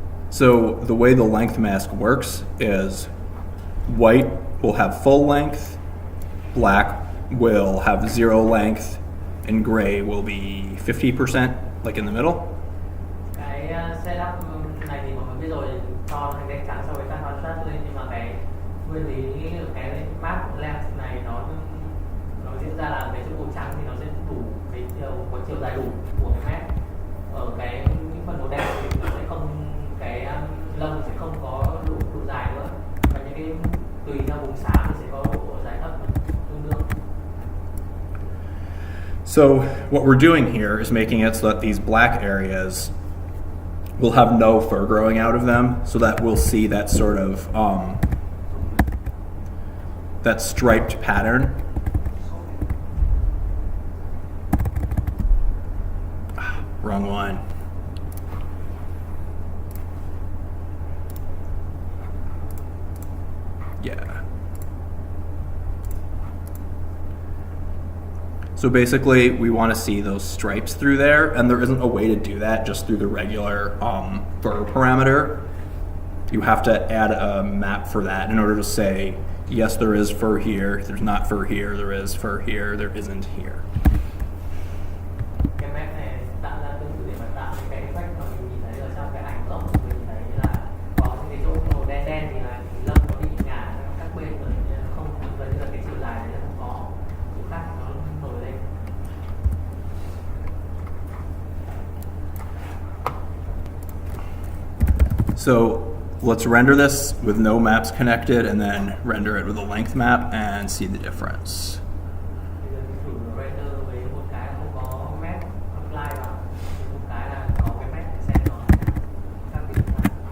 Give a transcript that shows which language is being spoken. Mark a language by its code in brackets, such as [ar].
[en] So the way the length mask works is white will have full length, black will have 0 length, and gray will be 50%, like in the middle. [vi] Cái setup này thì mọi người biết rồi, cho thành cái trắng so với tăng contrast lên, nhưng mà cái nguyên lý cái map length này nó diễn ra là cái chỗ trắng thì nó sẽ đủ cái chiều dài đủ của cái map. Ở những phần màu đen thì nó sẽ không, cái lông sẽ không có đủ dài nữa, và những cái tùy theo vùng xám thì sẽ có độ dài thấp tương đương. [en] So what we're doing here is making it so that these black areas will have no fur growing out of them, so that we'll see that sort of that striped pattern. Wrong one. Yeah. So basically, we want to see those stripes through there, and there isn't a way to do that just through the regular fur parameter. You have to add a map for that in order to say, yes, there is fur here, there's not fur here, there is fur here, there isn't here. [vi] Cái map này tạo ra tương tự để mà tạo cái effect mà mình nhìn thấy ở trong cái ảnh gốc, mình nhìn thấy là có những cái chỗ màu đen đen thì là lông có bị ngả sang các bên rồi, nên không gần như là cái chiều dài đấy nó không có, chỗ khác nó nổi lên. [en] So let's render this with no maps connected and then render it with a length map and see the difference. [vi] Bây giờ mình thử render với một cái không có map apply vào, một cái là có cái map để xem nó khác biệt ra.